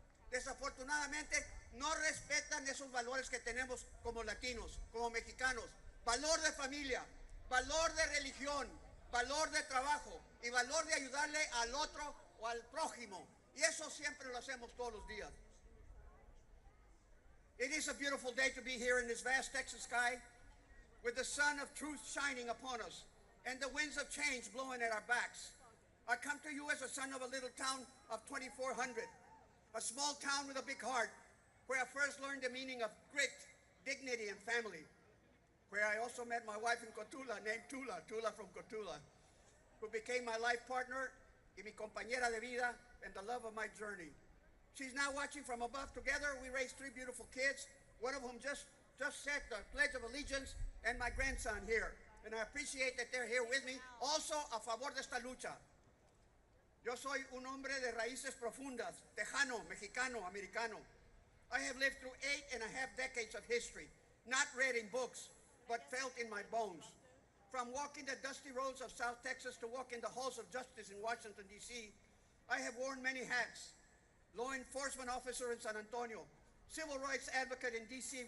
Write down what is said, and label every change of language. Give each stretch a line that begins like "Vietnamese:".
Spanish: Desafortunadamente no respetan esos valores que tenemos como latinos, como mexicanos. Valor de familia, valor de religión, valor de trabajo y valor de ayudarle al otro o al prójimo. Y eso siempre lo hacemos todos los días.
English: It is a beautiful day to be here in this vast Texas sky with the sun of truth shining upon us and the winds of change blowing at our backs. I come to you as a son of a little town of 2,400, a small town with a big heart, where I first learned the meaning of grit, dignity, and family, where I also met my wife in Cotula, named Tula from Cotula, who became my life partner
Spanish: y mi compañera de vida
English: and the love of my journey. She's now watching from above. Together, we raised 3 beautiful kids, one of whom just said the Pledge of Allegiance, and my grandson here. And I appreciate that they're here with me, also
Spanish: a favor de esta lucha. Yo soy un hombre de raíces profundas, tejano, mexicano, americano.
English: I have lived through 8.5 decades of history, not read in books, but felt in my bones. From walking the dusty roads of South Texas to walking the halls of justice in Washington, D.C., I have worn many hats. Law enforcement officer in San Antonio, civil rights advocate in D.C.